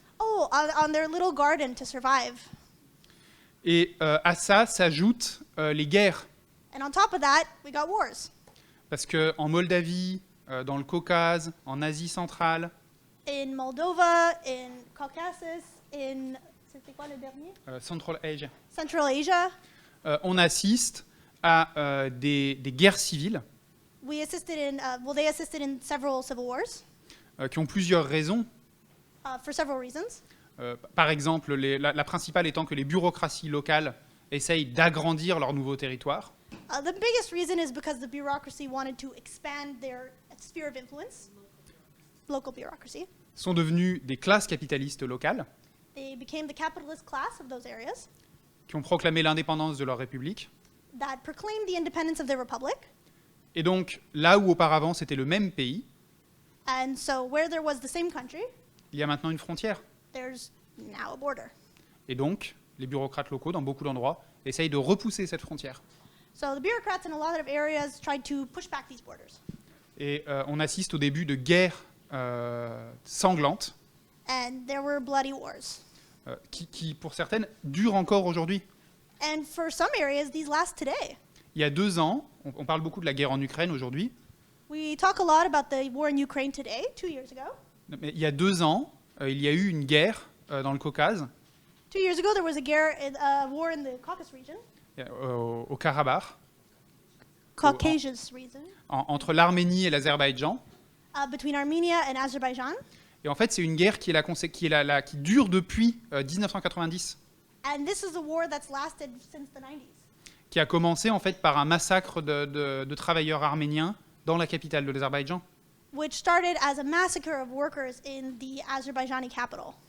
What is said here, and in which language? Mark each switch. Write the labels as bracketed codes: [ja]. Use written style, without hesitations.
[en] on their little garden to survive. [fr] Et à ça s'ajoutent les guerres. [en] And on top of that, we got wars. [fr] Parce qu'en Moldavie, dans le Caucase, en Asie centrale, [en] In Moldova, in Caucasus, [fr] c'était quoi le dernier? [en] Central Asia, Central Asia. [fr] on assiste à des guerres civiles [en] They assisted in several civil wars [fr] qui ont plusieurs raisons. [en] for several reasons. [fr] Par exemple, la principale étant que les bureaucraties locales essayent d'agrandir leur nouveau territoire. [en] The biggest reason is because the bureaucracy wanted to expand their sphere of influence, local bureaucracy. [fr] Sont devenus des classes capitalistes locales [en] They became the capitalist class of those areas [fr] qui ont proclamé l'indépendance de leur république. [en] that proclaimed the independence of their republic. [fr] Et donc, là où auparavant c'était le même pays, [en] And so where there was the same country, [fr] il y a maintenant une frontière. [en] there's now a border. [fr] Et donc, les bureaucrates locaux, dans beaucoup d'endroits, essayent de repousser cette frontière. [en] So the bureaucrats in a lot of areas tried to push back these borders. [fr] Et on assiste au début de guerres sanglantes, [en] And there were bloody wars. [fr] qui, pour certaines, durent encore aujourd'hui. [en] And for some areas, these last today. [fr] Il y a 2 ans, on parle beaucoup de la guerre en Ukraine aujourd'hui, [en] We talk a lot about the war in Ukraine today, 2 years ago. [fr] mais il y a 2 ans, il y a eu une guerre dans le Caucase, [en] 2 years ago, there was a war in the Caucasus region, [fr] au Karabakh, [en] Caucasus region, [fr] entre l'Arménie et l'Azerbaïdjan. [en] between Armenia and Azerbaijan. [fr] Et en fait, c'est une guerre qui dure depuis 1990, [en] And this is a war that's lasted since the 90s. [fr] qui a commencé en fait par un massacre de travailleurs arméniens dans la capitale de l'Azerbaïdjan [en] Which started as a massacre of workers in the Azerbaijani capital